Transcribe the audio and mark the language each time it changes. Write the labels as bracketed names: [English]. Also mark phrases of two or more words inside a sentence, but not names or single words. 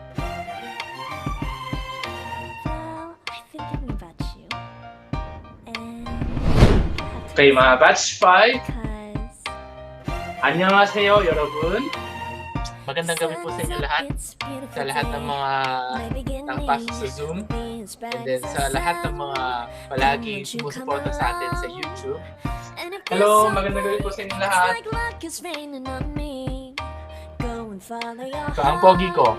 [English] Well, I've been thinking about you, and [Filipino] Okay, mga batch 5. [English] because [Korean] 안녕하세요, 여러분. [Filipino] Magandang gabi po sa inyo lahat. Sa lahat ng mga nakapasok sa Zoom. [English] And then [Filipino] sa lahat ng mga palagi sumusuporta sa atin sa YouTube. [English] Hello, [Filipino] magandang gabi po sa inyo lahat. So, ang pogi ko.